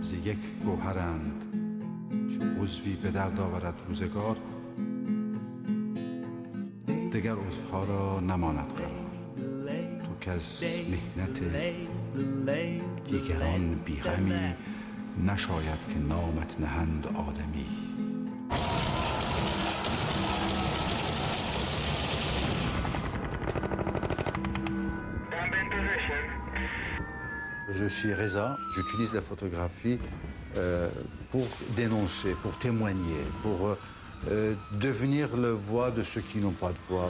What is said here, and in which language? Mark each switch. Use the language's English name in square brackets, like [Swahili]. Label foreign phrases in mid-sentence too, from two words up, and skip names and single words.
[Persian] یک گوهرند چه عضوی به درد آورد روزگار دگر عضوها را نماند قرار تو که از محنت دیگران بیغمی نشاید که نامت نهند آدمی. [French] Je suis Reza, j'utilise la photographie pour dénoncer, pour témoigner, pour devenir la voix de ceux qui n'ont pas de voix.